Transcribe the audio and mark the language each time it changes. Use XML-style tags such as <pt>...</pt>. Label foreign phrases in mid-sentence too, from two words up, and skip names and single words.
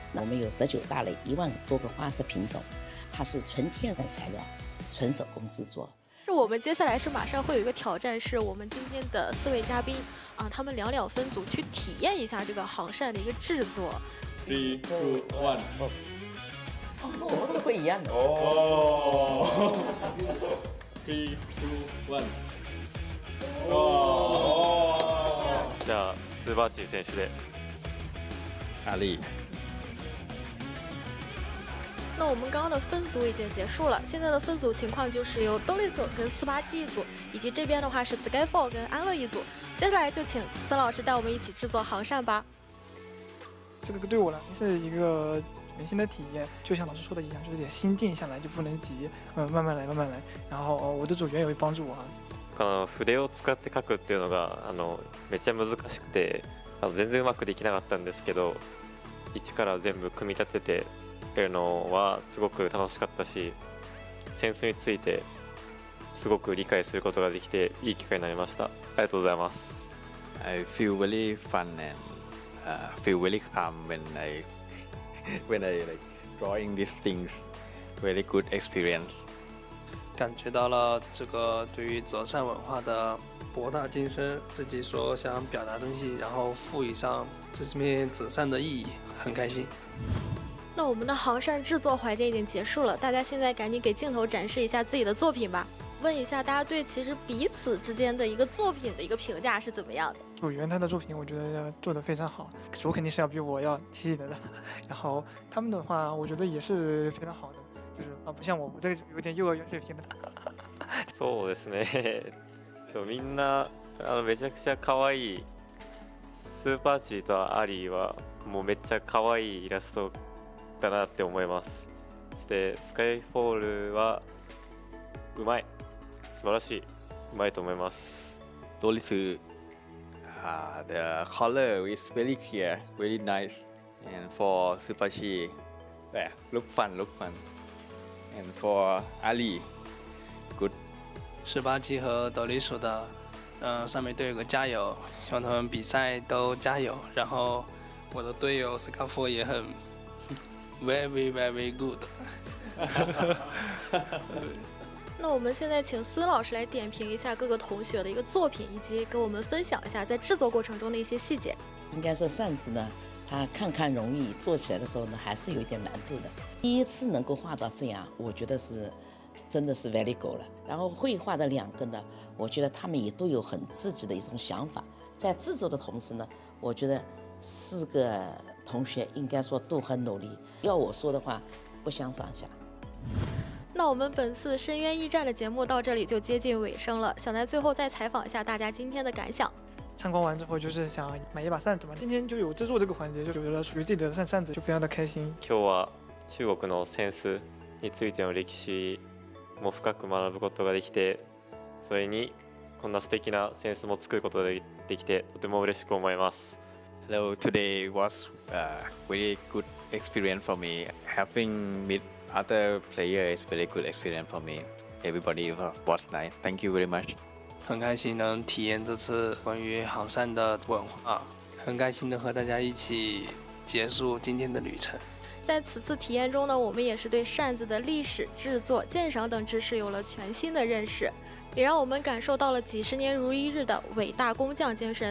<zh>我们有19大类1万多个花色品种，它是纯天然材料，纯手工制作。我们接下来是马上会有一个挑战，是我们今天的4位嘉宾啊，他们2分组去体验一下这个杭扇的一个制作。 3、2、1。我们都会一样的。 3、2、1。</zh> <ja>じゃあスーバーチー選手で。</ja> <zh>阿力。那我们刚刚的分组已经结束了，现在的分组情况就是由斗笠鼠跟487一组，以及这边的话是 Skyfall 跟安乐一组。接下来就请孙老师带我们一起制作杭扇吧。这个对我来说是一个全新的体验，就像老师说的一样，就是得心静下来，就不能急，慢慢来，慢慢来。然后我的组员也会帮助我啊。</zh> <ja>筆を使って描くっていうのがめっちゃ難しくて。全然うまくできなかったんですけど、一から全部組み立ててやるのはすごく楽しかったし、扇子についてすごく理解することができていい機会になりました。ありがとうございます。</ja> <en>I feel very fun and feel very calm when I like drawing these things. Very good experience.</en> <zh>感觉到了这个对于折扇文化的博大精深，自己所想表达的东西，然后赋予上这面折扇的意义，很开心。那我们的杭扇制作环节已经结束了，大家现在赶紧给镜头展示一下自己的作品吧。问一下大家对其实彼此之间的一个作品的一个评价是怎么样的？组员他的作品我觉得做得非常好，手肯定是要比我要细的，然后他们的话我觉得也是非常好的，就是不像我这个有点幼儿园水平的。</zh> <ja>そうですね。みんなめちゃくちゃ可愛い。スーパーチーとアリーはもうめっちゃ可愛いイラストだなって思います。そしてスカイフォールはうまい、素晴らしい、うまいと思います。</ja> <en>斗笠鼠 the color is very clear, very nice, and for Supachi, look fun, and for Ali, good.</en> <zh>487 和斗笠鼠的，上面都有个加油，希望他们比赛都加油。然后我的队友 Skyfall 也很</zh> <en>very good。</en> <zh>那我们现在请孙老师来点评一下各个同学的一个作品，以及给我们分享一下在制作过程中的一些细节。应该说扇子呢，它看看容易，做起来的时候呢，还是有一点难度的。第一次能够画到这样，我觉得是真的是</zh> <en>very good</en> <zh>了。然后绘画的2个呢，我觉得他们也都有很自己的一种想法。在制作的同时呢，我觉得4个同学应该说都很努力。要我说的话，不相上下。那我们本次深渊驿站的节目到这里就接近尾声了，想在最後再采访一下大家今天的感想。参观完之后就是想买一把扇子嘛，今天就有制作这个环节，就觉得属于自己的扇子，就非常的开心。</zh> <ja>今日は中国の扇子についての歴史も深く学ぶことができて、それにこんな素敵な扇子も作ることができてとても嬉しく思います。</ja> <en>Hello, today was a very good experience for me. Having met other players is very good experience for me. Everybody was nice. Thank you very much.</en> <zh>很开心能体验这次关于航扇的文化，很开心的和大家一起结束今天的旅程。在此次体验中呢，我们也是对扇子的历史、制作、鉴赏等知识有了全新的认识，也让我们感受到了几十年如一日的伟大工匠精神。</zh>